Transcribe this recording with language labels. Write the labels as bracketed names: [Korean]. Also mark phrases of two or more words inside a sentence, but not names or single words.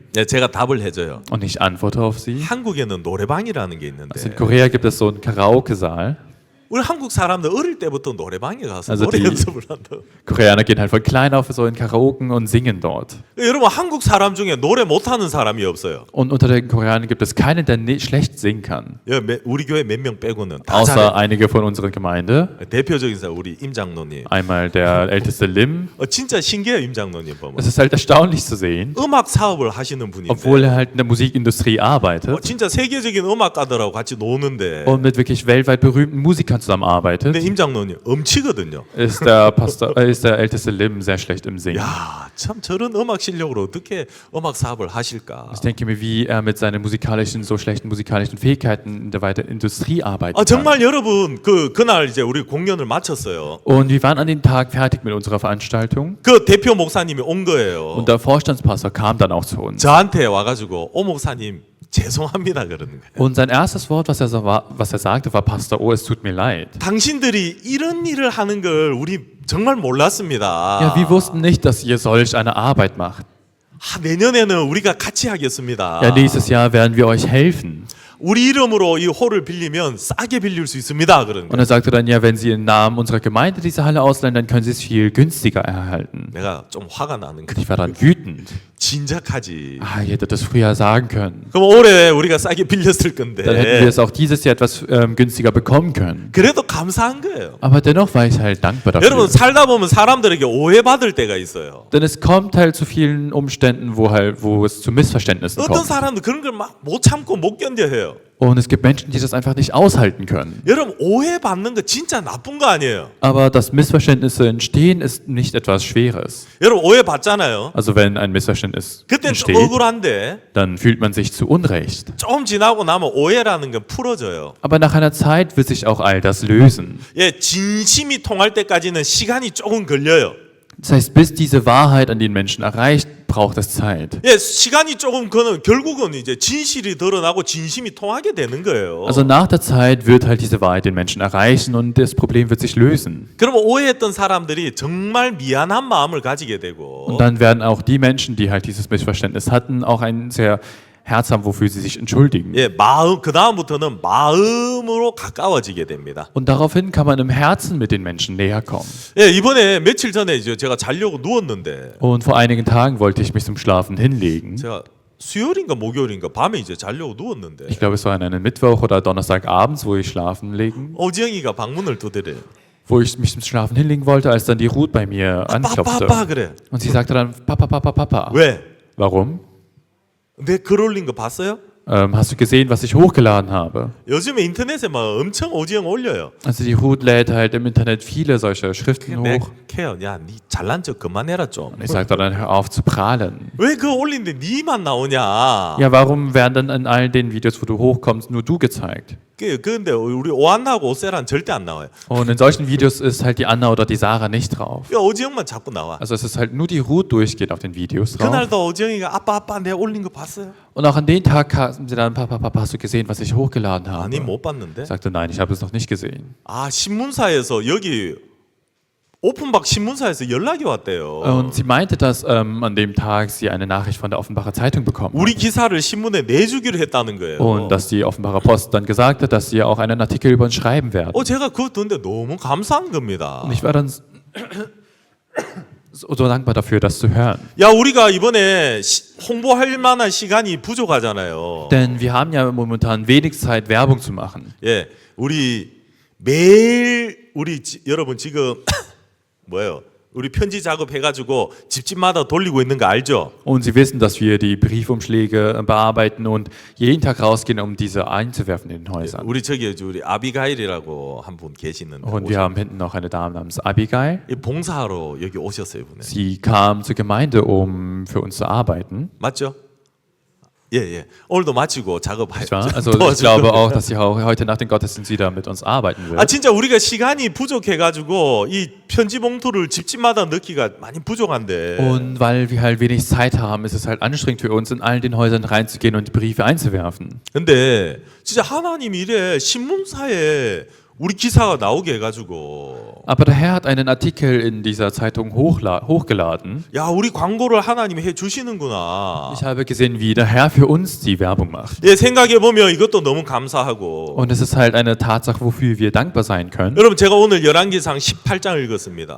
[Korean] 네, 제가 답을 해줘요. [German] Und ich antworte auf sie. [Korean] 한국에는 노래방이라는 게 [German] Also [Korean] 있는데 [German] in Korea gibt es so einen Karaoke-Saal. [Korean] 우리 한국 사람들 어릴 때부터 노래방에 가서 [German] Also [Korean] 노래 [German] die- [Korean] 연습을 한다. [German] Koreaner gehen halt von klein auf so in Karaoken und singen dort. [Korean] 여러분 한국 사람 중에 노래 못하는 사람이 없어요. [German] Und unter den Koreanern gibt es keinen, der schlecht singen kann. [Korean] 우리 교회 몇 명 빼고는 다 [German] Außer [Korean] 잘해. [German] einige von unserer Gemeinde. [Korean] 대표적인 사람 우리 임 장로님. [German] Einmal der älteste Lim. [Korean] 진짜 신기해요 임 장로님 보면. [German] Es ist halt erstaunlich zu sehen, [Korean] 음악 사업을 하시는 분인데 [German] obwohl er halt in der Musikindustrie arbeitet [Korean] 진짜 세계적인 음악가들하고 같이 노는데 [German] und mit wirklich weltweit berühmten Musikern zusammenarbeitet, [Korean] 근데 임 장로님 엄치거든요. [German] ist der älteste Lim sehr schlecht im Singen. [Korean] 야, 참 저런 음악 실력으로 어떻게 음악 사업을 하실까? [German] Ich denke mir, wie er mit seinen so schlechten musikalischen Fähigkeiten in der weiteren Industrie arbeiten kann. [Korean] 정말 여러분 그날 이제 우리 공연을 마쳤어요. [German] Und wir waren an dem Tag fertig mit unserer Veranstaltung [Korean] 그 대표 목사님이 온 거예요. [German] und der Vorstandspastor kam dann auch zu uns. [Korean] 저한테 와가지고 오 목사님 죄송합니다 그러는 거예요. [German] Und sein erstes Wort, was er sagte, war: Pastor, oh, es tut mir leid. [Korean] 당신들이 이런 일을 하는 걸 우리 정말 몰랐습니다. [German] Ja, wir wussten nicht, dass ihr solch eine Arbeit macht. [Korean] 내년에는 우리가 같이 하겠습니다. [German] Ja, nächstes Jahr werden wir euch helfen. [Korean] 우리 이름으로 이 홀을 빌리면 싸게 빌릴 수 있습니다. 그런 [German] Und [Korean] 거예요. [German] er sagte dann: Ja, wenn Sie im Namen unserer Gemeinde diese Halle ausleihen, dann können Sie es viel günstiger erhalten. [Korean] 내가 좀 화가 나는 [German] Und [Korean] 거. [German] ich war dann wütend. [Korean] 진작하지. [German] Ah, ihr hättet das früher sagen können. [Korean] 그럼 올해 우리가 싸게 빌렸을 [German] Dann hätten wir [Korean] 건데. [German] es auch dieses Jahr etwas günstiger bekommen können. [Korean] 그래도 감사한 거예요. [German] Aber dennoch war ich halt dankbar dafür. [Korean] 여러분 살다 보면 사람들에게 오해받을 때가 있어요. [German] Denn es kommt halt zu vielen Umständen, wo es zu Missverständnissen [Korean] 어떤 [German] kommt. [Korean] 사람들 그런 걸 막 못 참고 못 견뎌해요. [German] Und es gibt Menschen, die das einfach nicht aushalten können. [Korean] 여러분 오해받는 거 진짜 나쁜 거 아니에요. [German] Aber dass Missverständnisse entstehen, ist nicht etwas Schweres. [Korean] 여러분 오해받잖아요. [German] Also wenn ein Missverständnis [Korean] 그때는 좀 [German] entsteht, [Korean] 억울한데 [German] dann fühlt man sich zu Unrecht. [Korean] 좀 지나고 나면 오해라는 건 풀어져요. [German] Aber nach einer Zeit wird sich auch all das lösen. [Korean] 예, 진심이 통할 때까지는 시간이 조금 걸려요. [German] Das heißt, bis diese Wahrheit an den Menschen erreicht, braucht es Zeit. [Korean] 예, 시간이 조금 그는 결국은 이제 진실이 드러나고 진심이 통하게 되는 거예요. [German] Also nach der Zeit wird halt diese Wahrheit den Menschen erreichen und das Problem wird sich lösen. [Korean] 그러면 오해했던 사람들이 정말 미안한 마음을 가지게 되고 [German] Und dann werden auch die Menschen, die halt dieses Missverständnis hatten, auch ein sehr Herz haben, wofür sie sich entschuldigen. [Korean] 예, 마음 그 다음부터는 마음으로 가까워지게 됩니다. [German] Und daraufhin kann man im Herzen mit den Menschen näher kommen. [Korean] 예, 이번에 며칠 전에 이제 제가 자려고 누웠는데 [German] Und vor einigen Tagen wollte ich mich zum Schlafen hinlegen. [Korean] 제가 수요일인가 목요일인가 밤에 이제 자려고 누웠는데 [German] Ich glaube, es war an einem Mittwoch oder Donnerstagabends, wo ich schlafen legen, [Korean] 오지영이가 방문을 두드려요. [German] wo ich mich zum Schlafen hinlegen wollte, als dann die Ruth bei mir anklopfte. [Korean] 빠빠빠 그래. [German] Und sie sagte dann: Papa, Papa, Papa. [Korean] 왜? [German] Warum? [Korean] 내 글 올린 거 봤어요? [German] Hast du gesehen, was ich hochgeladen habe? [Korean] 요즘에 인터넷에 막 엄청 오지영 올려요. [German] Also die Ruth lädt halt im Internet viele solche Schriften [Korean] 내 [German] hoch. [Korean] 캐요. 야, 니 잘난 척 그만해라 좀. [German] Und ich sagte dann: Hör auf zu prahlen. [Korean] 왜 그거 올린데 니만 나오냐? [German] Ja, warum werden dann in all den Videos, wo du hochkommst, nur du gezeigt? [Korean] 근데 우리 오한나하고 오세라는 절대 안 나와요. [German] Und in solchen Videos ist halt die Anna oder die Sarah nicht drauf. [Korean] 야, 오지영만 자꾸 나와. [German] Also es ist halt nur die Ruth durchgeht auf den Videos drauf. [Korean] 그날도 오지영이가 아빠 내가 올린 거 봤어요? [German] Und auch an den Tag kamen sie dann: Papa, Papa, hast du gesehen, was ich hochgeladen habe? [Korean] 아니 못 봤는데. [German] Ich sagte: Nein, ich habe es noch nicht gesehen. [Korean] 아 신문사에서 여기 오픈박 신문사에서 연락이 왔대요. [German] Und sie meinte, dass an dem Tag sie eine Nachricht von der Offenbarer Zeitung bekommen [Korean] 우리 [German] hat. [Korean] 기사를 신문에 내주기로 했다는 거예요. [German] Und dass die Offenbarer Post dann gesagt hat, dass sie auch einen Artikel über uns schreiben werden. [Korean] 제가 그거 듣는데 너무 감사한 겁니다. [German] Und ich war dann so dankbar dafür, das zu hören. [Korean] 야 우리가 이번에 홍보할 만한 시간이 부족하잖아요. [German] Denn wir haben ja momentan wenig Zeit, Werbung zu machen. [Korean] 예, 우리 매일 여러분 지금 뭐예요? 우리 편지 작업해가지고 집집마다 돌리고 있는 거 알죠? [German] Und Sie wissen, dass wir die Briefumschläge bearbeiten und jeden Tag rausgehen, um diese einzuwerfen in den Häusern. [Korean] 우리 우리 아비가일이라고 한 분 계시는데 [German] Und wir haben hinten noch eine Dame namens Abigail. [Korean] 이 봉사하러 여기 오셨어요, 분에. [German] Sie kam zur Gemeinde, um für uns zu arbeiten. [Korean] 맞죠? 예. 오늘도 마치고 작업하죠. [German] Nicht wahr? Also ich glaube auch, dass sie auch heute nach dem Gottesdienst wieder mit uns arbeiten [Korean] 아 [German] wird. [Korean] 진짜 우리가 시간이 부족해가지고 이 편지 봉투를 집집마다 넣기가 많이 부족한데. [German] Und weil wir halt wenig Zeit haben, ist es halt anstrengend für uns, in all den Häusern reinzugehen und die Briefe einzuwerfen. [Korean] 근데 진짜 하나님이 이래 신문사에 우리 기사가 나오게 해가지고. [German] Aber der Herr hat einen Artikel in dieser Zeitung hochgeladen. [Korean] 야 우리 광고를 하나님이 해주시는구나. [German] Ich habe gesehen, wie der Herr für uns die Werbung macht. [Korean] 예, 생각해 보면 이것도 너무 감사하고. [German] Und es ist halt eine Tatsache, wofür wir dankbar sein können. [Korean] 여러분 제가 오늘 열왕기상 18장 읽었습니다.